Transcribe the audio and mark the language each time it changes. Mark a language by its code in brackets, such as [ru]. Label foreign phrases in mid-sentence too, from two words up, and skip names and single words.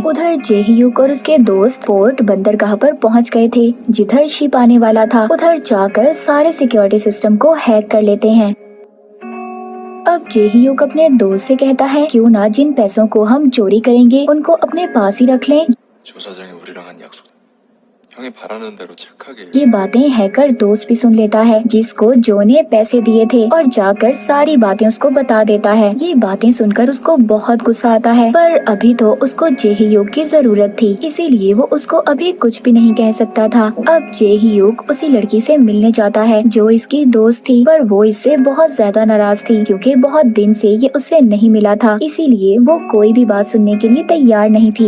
[hi] उधर जे ह्यूग और उसके दोस्त पोर्ट बंदरगाह पर पहुँच गए थे, जिधर शिप आने वाला था। उधर जाकर सारे [en] security system [hi] को हैक कर लेते हैं। अब जे ह्यूग अपने दोस्त से कहता है, क्यों ना जिन पैसों को हम चोरी करेंगे उनको अपने पास ही रख लें। [ko] 조 사장이 우리랑 한 약속. 형이 바라는 대로 착하게. [hi] ये बातें हैकर दोस्त भी सुन लेता है, जिसको जो ने पैसे दिए थे, और जाकर सारी बातें उसको बता देता है। ये बातें सुनकर उसको बहुत गुस्सा आता है, पर अभी तो उसको जे ह्यूग की जरूरत थी, इसीलिए वो उसको अभी कुछ भी नहीं कह सकता था। अब जे ह्यूग उसी लड़की से मिलने जाता है जो इसकी दोस्त थी, पर वो इससे बहुत ज्यादा नाराज थी, क्योंकि बहुत दिन से ये उससे नहीं मिला था, इसीलिए वो कोई भी बात सुनने के लिए तैयार नहीं थी।